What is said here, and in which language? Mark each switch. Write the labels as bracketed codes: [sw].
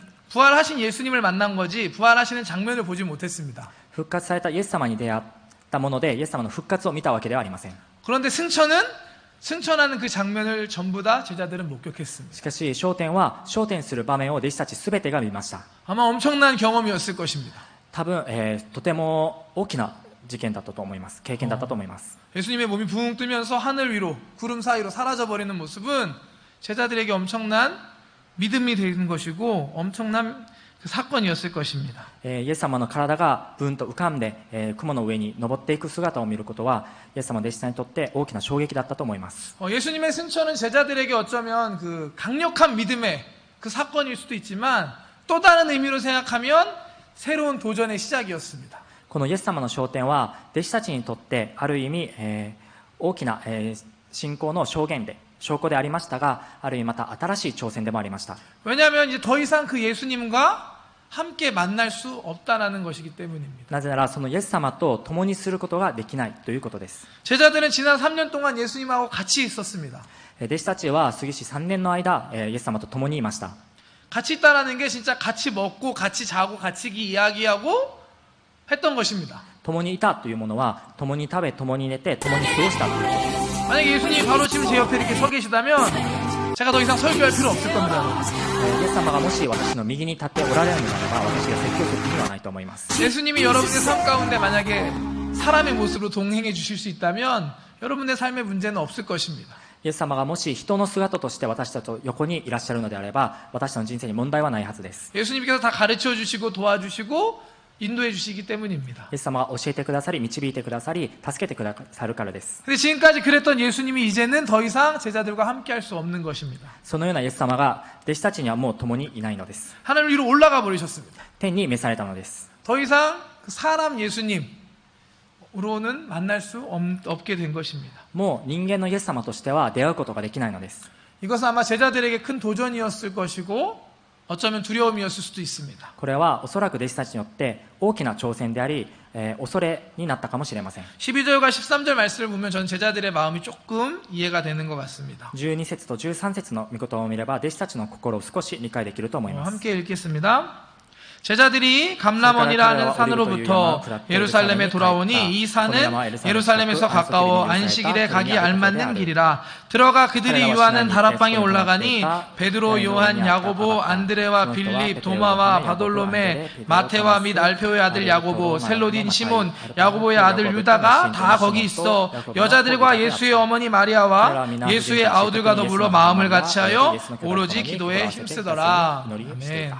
[ko] 부활하신 예수님을 만난 거지 부활하시는 장면을 보지 못했습니다. [ja] 復活されたイエス様に出会ったものでイエス様の復活を見たわけではありません。 [ko] 그런데 승천하는 그 장면을 전부 다 제자들은 목격했습니다. [ja] しかし昇天は昇天する場面を弟子たちすべてが見ました。 [ko] 아마 엄청난 경험이었을 것입니다. [ja] 多分、とても大きな事件だったと思います。経験だったと思います。 [ko] 예수님의 몸이 붕 뜨면서 하늘 위로 구름 사이로 사라져버리는 모습은 제자들에게 엄청난 믿음이 되는 것이고 엄청난 그 사건이었을 것입니다. [ja] イエス様の体がブンと浮かんで、雲の上に登っていく姿を見ることはイエス様の弟子さんにとって大きな衝撃だったと思います。 [ko] 예수님의 승천은 제자들에게 어쩌면 그 강력한 믿음의 그 사건일 수도 있지만 또 다른 의미로 생각하면 새로운 도전의 시작이었습니다. [ja] このイエス様の昇天は弟子たちにとってある意味、大きな、信仰の証拠でありましたが、ある意味また新しい挑戦でもありました。 [ko] 왜냐하면 이제 더 이상 그 예수님과 함께 만날 수 없다라는 것이기 때문입니다. [ja] なぜならそのイエス様と共にすることができないということです。 [ko] 제자들은 지난 3년 동안 예수님하고 같이 있었습니다. [ja] 弟子たちは杉氏3年の間、イエス様と共にいました。 [ko] 같이 있다라는 게 진짜 같이 먹고 같이 자고 같이 이야기하고 했던 것입니다. [ja] 共にいたというものは共に食べ共に寝て共に過ごしたということです。 [ko] 만약에 예수님이 바로 지금 제 옆에 이렇게 서 계시다면 제가 더 이상 설교할 필요 없을 겁니다. [ja] イエス様がもし私の右に立っておられるのであれば私が説教する必要はないと思います。 [ko] 예수님이 여러분의 삶 가운데 만약에 사람의 모습으로 동행해 주실 수 있다면 여러분의 삶의 문제는 없을 것입니다. [ja] イエス様がもし人の姿として私たちと横にいらっしゃるのであれば私たちの人生に問題はないはずです。 [ko] 예수님께서 다 가르쳐 주시고 도와주시고 인도해 주시기 때문입니다. [ja] イエス様が教えてくださり導いてくださり助けてくださるからです。 [ko] 근데 지금까지 그랬던 예수님이 이제는 더 이상 제자들과 함께 할 수 없는 것입니다. [ja] そのようなイエス様が弟子たちにはもう共にいないのです。 [ko] 하늘 위로 올라가 버리셨습니다. [ja] 天に召されたのです。 [ko] 더 이상 그 사람 예수님으로는 만날 수 없게 된 것입니다. [ja] もう人間のイエス様としては出会うことができないのです。 [ko] 이것은 아마 제자들에게 큰 도전이었을 것이고 어쩌면 두려움이었을 수도 있습니다. [ja] これはおそらく弟子たちによって大きな挑戦であり、恐れになったかもしれません。 [ko] 12절과 13절 말씀을 보면 전 제자들의 마음이 조금 이해가 되는 것 같습니다. [ja] 12節と13節の御言葉を見れば弟子たちの心を少し理解できると思います。 [ko] 함께 읽겠습니다. 제자들이 감람원이라는 산으로부터 예루살렘에 돌아오니 이 산은 예루살렘에서 가까워 안식일에 가기 알맞는 길이라. 들어가 그들이 유하는 다락방에 올라가니 베드로, 요한, 야고보, 안드레와 빌립, 도마와 바돌로메, 마테와 및 알페오의 아들 야고보, 셀로딘 시몬, 야고보의 아들 유다가 다 거기 있어 여자들과 예수의 어머니 마리아와 예수의 아우들과 더불어 마음을 같이하여 오로지 기도에 힘쓰더라. 아멘.